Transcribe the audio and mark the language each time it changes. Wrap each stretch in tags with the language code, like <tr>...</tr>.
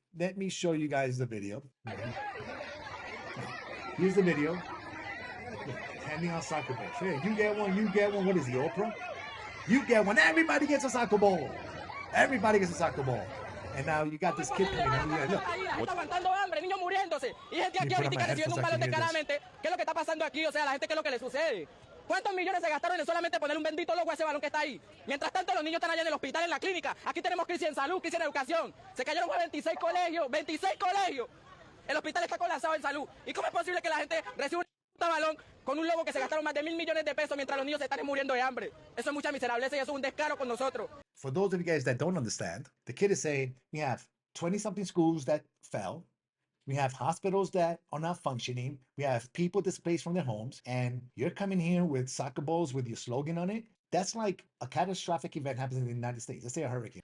<en>Let me show you guys the video. Here's the video. Look, handing out soccer balls. Hey, you get one, you get one. What is the Oprah? You get one. Everybody gets a soccer ball. Everybody gets a soccer ball. And now you got this kid coming out. Look.</en> <es>Está aguantando hambre, niños muriéndose. Y gente aquí ahorita recibiendo un palo claramente. ¿Qué es lo que está pasando aquí? O sea, la gente, ¿qué es lo que le sucede? ¿Cuántos millones se gastaron en solamente poner un bendito logo a ese balón que está ahí? Mientras tanto, los niños están allá en el hospital, en la clínica. Aquí tenemos crisis en salud, crisis en educación. Se cayeron 26 colegios, 26 colegios. El hospital está colapsado en salud. ¿Y cómo es posible que la gente reciba un balón con un logo que se gastaron más de 1.000 millones de pesos mientras los niños se están muriendo de hambre? Eso es mucha miserableza y eso es un descaro con nosotros.</es> <en>For those of you guys that don't understand, the kid is saying we have 20-something schools that fell. We have hospitals that are not functioning. We have people displaced from their homes. And you're coming here with soccer balls with your slogan on it. That's like a catastrophic event happens in the United States. Let's say a hurricane.</en>